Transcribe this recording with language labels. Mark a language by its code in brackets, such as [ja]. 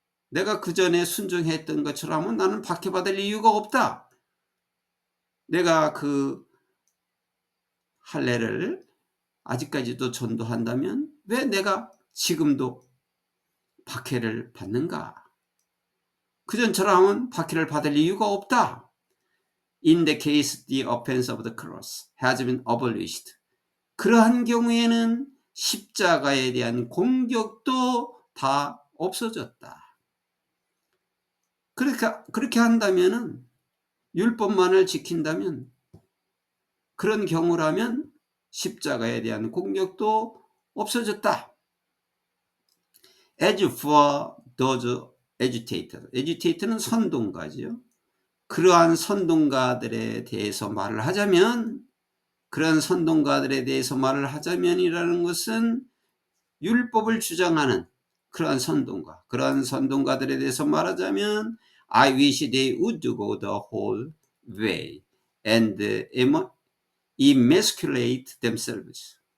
[ko] 내가 그 전에 순종했던 것처럼 나는 박해받을 이유가 없다. 내가 그 할례를 아직까지도 전도한다면 왜 내가 지금도 박해를 받는가? 그전처럼 박해를 받을 이유가 없다. [en] In the case the offense of the cross has been abolished. [ko] 그러한 경우에는 십자가에 대한 공격도 다 없어졌다. 그렇게 한다면은, 율법만을 지킨다면, 그런 경우라면 십자가에 대한 공격도 없어졌다. [en] As for those agitators, [ko] agitator는 선동가지요. 그러한 선동가들에 대해서 말을 하자면, 그런 선동가들에 대해서 말을 하자면이라는 것은 율법을 주장하는 그러한 선동가, 그러한 선동가들에 대해서 말하자면, [en] I wish they would go the whole way and emasculate themselves.